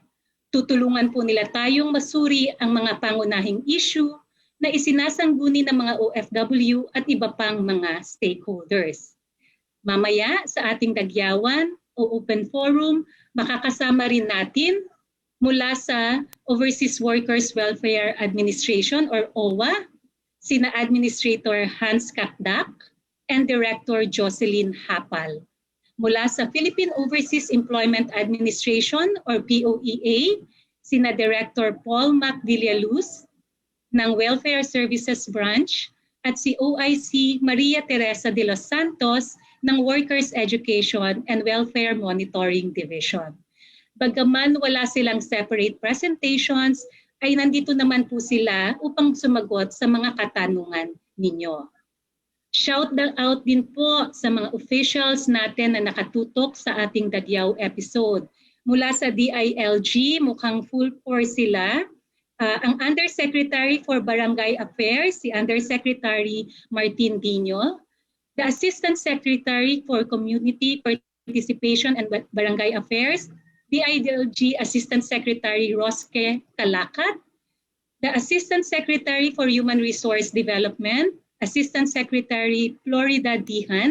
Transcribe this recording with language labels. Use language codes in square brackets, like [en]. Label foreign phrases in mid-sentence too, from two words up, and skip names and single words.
[tl] Tutulungan po nila tayong masuri ang mga pangunahing issue na isinasangguni ng mga OFW at iba pang mga stakeholders. Mamaya sa ating Dagyawan o [en] Open Forum, [tl] makakasama rin natin mula sa Overseas Workers Welfare Administration or OWA, sina Administrator Hans Kakdak, and Director Jocelyn Hapal. Mula sa Philippine Overseas Employment Administration or POEA, sina Director Paul Macvillaluz ng Welfare Services Branch at si OIC Maria Teresa de los Santos ng Workers Education and Welfare Monitoring Division. Bagaman wala silang [en] separate presentations, [tl] ay nandito naman po sila upang sumagot sa mga katanungan ninyo. [en] Shout out [tl] din po sa mga officials natin na nakatutok sa ating Dagyaw episode. Mula sa DILG, mukhang [en] full force [tl] sila. Ang Undersecretary for Barangay Affairs, si Undersecretary Martin Dino. [en] The Assistant Secretary for Community Participation and Barangay Affairs, DILG Assistant Secretary Rosque Calacat. The Assistant Secretary for Human Resource Development, Assistant Secretary Florida Dihan.